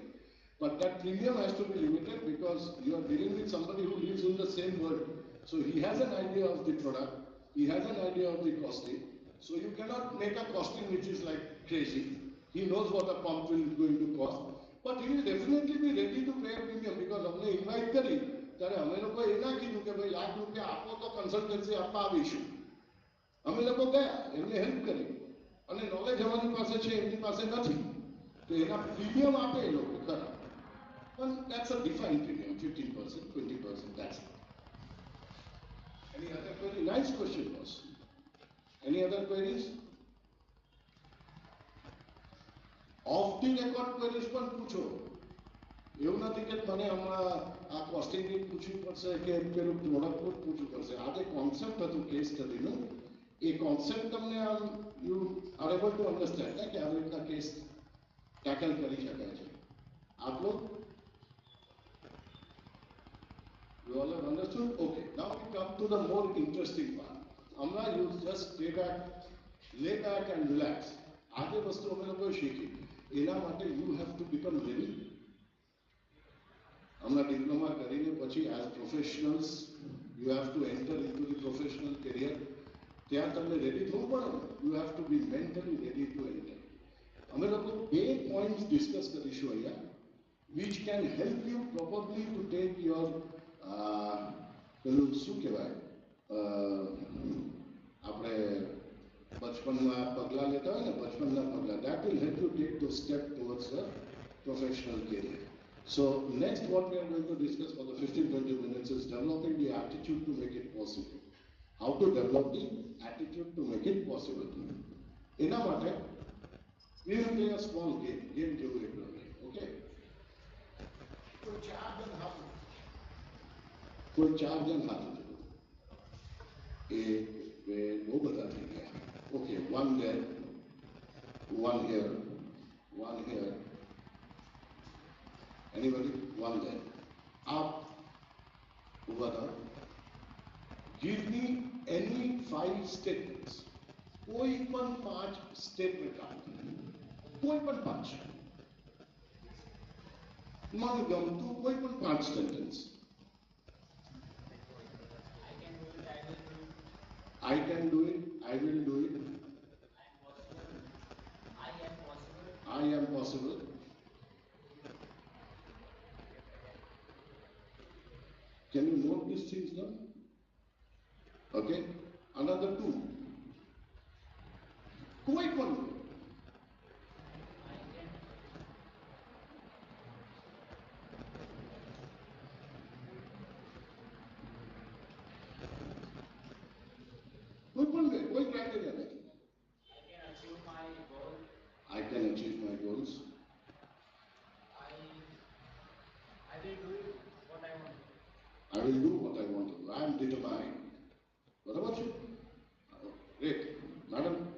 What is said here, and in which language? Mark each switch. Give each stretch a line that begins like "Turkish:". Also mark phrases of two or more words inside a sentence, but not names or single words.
English: But that premium has to be limited because you are dealing with somebody who lives in the same world. So he has an idea of the product, he has an idea of the costing. So you cannot make a costing which is like crazy. He knows what a pump will going to cost, but he will definitely be ready to pay a premium because
Hindi: हमने invite करी,
Gujarati: ત્યારે અમે લોકો એ ના કીધું કે ભાઈ ₹1,00,000 આપો તો કન્સલ્ટન્સી આપવા આવીશું. અમે લોકો ગયા, એમને હેલ્પ કરી અને નોલેજ અમારી પાસે છે એમની પાસે નથી, તો એના પ્રીમિયમ આપે એ લોકો ખરા.
English: But that's a defined premium, 15%, 20%, that's it. Any other query? Nice question, boss. Any other queries? Off the record queries
Gujarati: પણ પૂછો. એવું નથી કે મને હમણાં આ કોસ્ટિંગની પૂછવી પડશે કે પેલું પ્રોડક્ટનું જ પૂછવું પડશે. આ જે કોન્સેપ્ટ હતું કેસ સ્ટડીનું, એ કોન્સેપ્ટ તમને આમ
English: you are able to understand
Gujarati: કે આવી રીતના
English: case tackle
Gujarati: કરી શકાય છે.
English: આટલું you all have understood? Okay, now we come to the more interesting part. Amna, you just lay back and relax.
Gujarati: આગે વસ્તુ અમે લોકોએ શીખી, એના માટે
English: you have to become ready.
Gujarati: હમણાં ડિપ્લોમા કરીને પછી
English: as professionals you have to enter into the professional career.
Gujarati: ત્યાં તમને રેડી થવું પડે.
English: You have to be mentally ready to enter.
Gujarati: અમે લોકો 2
English: points discuss
Gujarati: કરીશું અહીંયા
English: which can help you probably to take your
Gujarati: પેલું શું કહેવાય આપણે બચપનમાં પગલાં લેતા હોય ને, બચપનના પગલાં,
English: that will help you take those steps towards a professional career. So next what we are going to discuss for the 15-20 minutes is developing the attitude to make it possible. How to develop the attitude to make it possible.
Gujarati: એના માટે
English: we will play a small game
Gujarati: જેવું એક રમે,
English: okay?
Gujarati: કોઈ 4 જણ હાથ ઉઠાવે. કોઈ 4 જણ હાથ ઉઠાવે. 1, 2, બહુ બધા થઈ ગયા.
English: Okay, one there, one here, one here. Anybody? One there. Up. Over there. Give me any 5 statements.
Gujarati: કોઈ પણ 5 statement આપો. કોઈ પણ 5. મને ગમતું કોઈ પણ 5 sentence.
English: I can do it. I will do it. I am possible. Can you note these things down? Okay. Another 2.
Gujarati: કોઈ પણ કોઈ criteria નથી.
English: I can achieve my goals. I will do what I want to do. I am determined. What about you? Great. Madam?